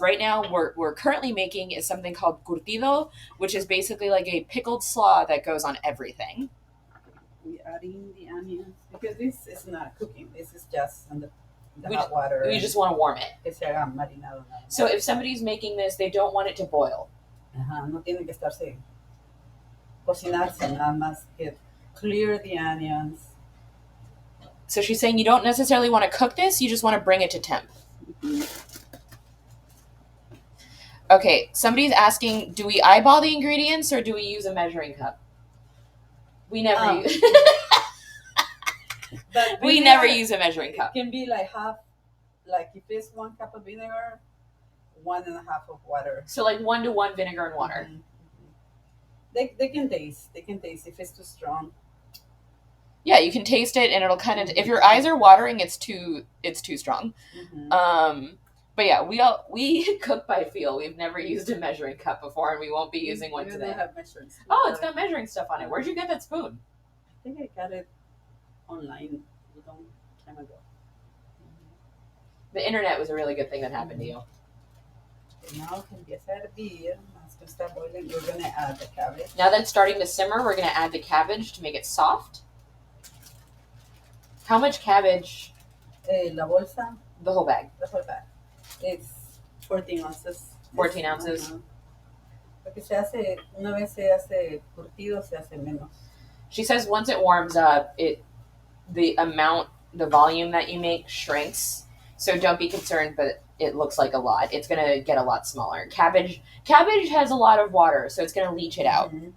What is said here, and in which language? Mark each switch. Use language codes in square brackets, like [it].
[en] Right now, we're currently making is something called curtido, which is basically like a pickled slaw that goes on everything. We adding the onions because this is not cooking. This is just in the We hot water. We just want to warm it. [es] Que se haga marinado. [en] So if somebody's making this, they don't want it to boil. [es] Ajá, no tiene que estarse cocinarse, nada más que [en] clear the onions. So she's saying you don't necessarily want to cook this, you just want to bring it to temp. Okay, somebody's asking, do we eyeball the ingredients or do we use a measuring cup? We never use we never use a measuring cup. It can be like half, like if it's 1 cup of vinegar, 1.5 of water. So like 1-to-1 vinegar and water. Mm-hmm. They can taste. They can taste if it's too strong. Yeah, you can taste it, and it'll kind of. If your eyes are watering, it's too strong. Mm-hmm. But yeah, we cook by feel. We've never used a measuring cup before, and we won't be using one today. Have measuring spoon. Oh, it's got measuring stuff on it. Where'd you get that spoon? I think I got it online a long time ago. The internet was a really good thing that happened to you. Okay, now [es] que empieza a hervir, más que está [en] boiling, we're gonna add the cabbage. Now that it's starting to simmer, we're gonna add the cabbage to make it soft. How much cabbage? [es] La bolsa. [en] The whole bag. The whole bag. It's 14 ounces. 14 ounces. [es] Porque se hace, una vez se hace curtido, se hace menos. [en] She says once it warms up, the volume that you make shrinks. So don't be concerned, but it looks like a lot. It's gonna get a lot smaller. Cabbage has a lot of water, so it's gonna leach it out.